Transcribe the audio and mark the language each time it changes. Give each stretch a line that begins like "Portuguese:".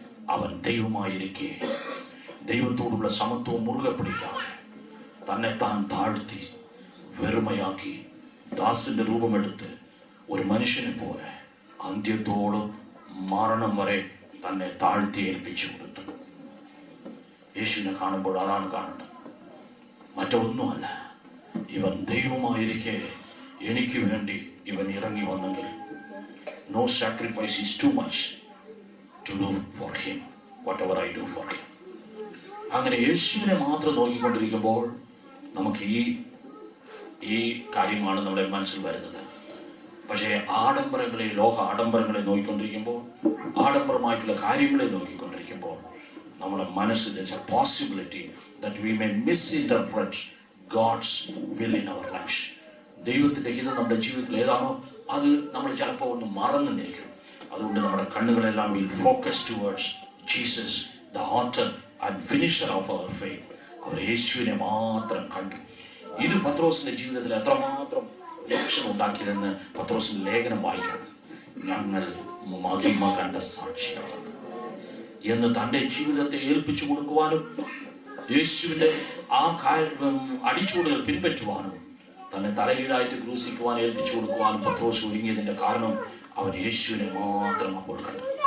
Malayalam: അവൻ ദൈവമായിരിക്കെ ദൈവത്തോടുള്ള സമത്വം മുറുകെ പിടിക്കാതെ തന്നെ താൻ താഴ്ത്തി വെറുമയാക്കി ദാസന്റെ രൂപമെടുത്ത് ഒരു മനുഷ്യനെ പോലെ അന്ത്യത്തോളം മരണം വരെ തന്നെ താഴ്ത്തി ഏൽപ്പിച്ചു കൊടുത്തു. യേശുവിനെ കാണുമ്പോൾ അതാണ് കാണേണ്ടത്, മറ്റൊന്നുമല്ല. ഇവൻ ദൈവമായിരിക്കെ എനിക്ക് വേണ്ടി ഇവൻ ഇറങ്ങി വന്നെങ്കിൽ
English: no sacrifice is too much to do for him
Malayalam: whatever I do for him. അങ്ങനെ യേശുവിനെ മാത്രം നോക്കിക്കൊണ്ടിരിക്കുമ്പോൾ നമുക്ക് ഈ കാര്യമാണ് നമ്മുടെ മനസ്സിൽ വരുന്നത്. പക്ഷേ ആഡംബരങ്ങളെ, ലോക ആഡംബരങ്ങളെ നോക്കിക്കൊണ്ടിരിക്കുമ്പോൾ, ആഡംബരമായിട്ടുള്ള കാര്യങ്ങളെ നോക്കിക്കൊണ്ടിരിക്കുമ്പോൾ നമ്മുടെ മനസ്സിൽ
English: there's a possibility that we may misinterpret God's will in our lives.
Malayalam: ദൈവത്തിന്റെ ഹിതം നമ്മുടെ ജീവിതത്തിൽ ഏതാണോ അത് നമ്മൾ ചിലപ്പോൾ ഒന്ന് മറന്നു നിൽക്കും. അതുകൊണ്ട് നമ്മുടെ കണ്ണുകളെല്ലാം
English: will focus towards Jesus, the author and finisher of our faith.
Malayalam: അവർ യേശുവിനെ മാത്രം കണ്ടു. ഇത് പത്രോസിന്റെ ജീവിതത്തിൽ എത്രമാത്രം ലക്ഷണം ഉണ്ടാക്കിയതെന്ന് പത്രോസിന്റെ ലേഖനം വായിക്കാം. ഞങ്ങൾ മഹിമ കണ്ട സാക്ഷികളാണ് എന്ന് തൻ്റെ ജീവിതത്തെ ഏൽപ്പിച്ചു കൊടുക്കുവാനും യേശുവിന്റെ ആ അടിച്ചുകൂടുകൾ പിൻപറ്റുവാനും തന്നെ തലകീഴായിട്ട് ക്രൂശിക്കുവാൻ ഏൽപ്പിച്ചു കൊടുക്കുവാനും പത്രോസ് ഒരുങ്ങിയതിന്റെ കാരണം അവൻ യേശുവിനെ മാത്രം അപ്പോൾ കണ്ടു.